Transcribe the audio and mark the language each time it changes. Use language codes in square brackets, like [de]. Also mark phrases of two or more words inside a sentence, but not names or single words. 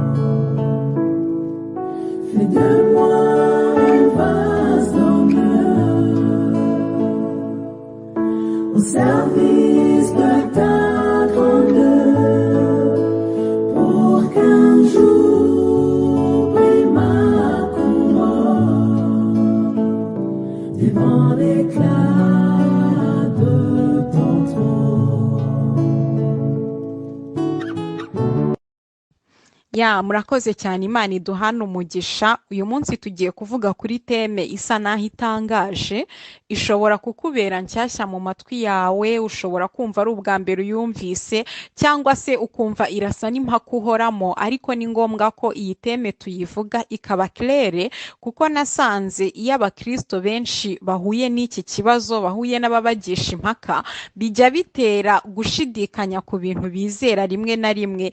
[fr] Fais de moi un vase d'honneur au service de ta grandeur, pour qu'un jour brille ma couronne devant l'éclat de ton trône. [rw] Murakoze cyane, Imana iduhana umugisha. Uyu munsi tugiye kuvuga kuri teme isa naho itangaje, ishobora kukubera nshyashya mu matwi yawe, ushobora kumva ari ubwa mbere uyumvise, cyangwa se ukumva irasa n'impaka uhoramo, ariko ni ngombwa ko iyi teme tuyivuga ikaba claire, kuko nasanze iyo abakristo benshi bahuye n'iki kibazo, bahuye n'ababagisha impaka, bijya bitera gushidikanya ku bintu bizera rimwe na rimwe.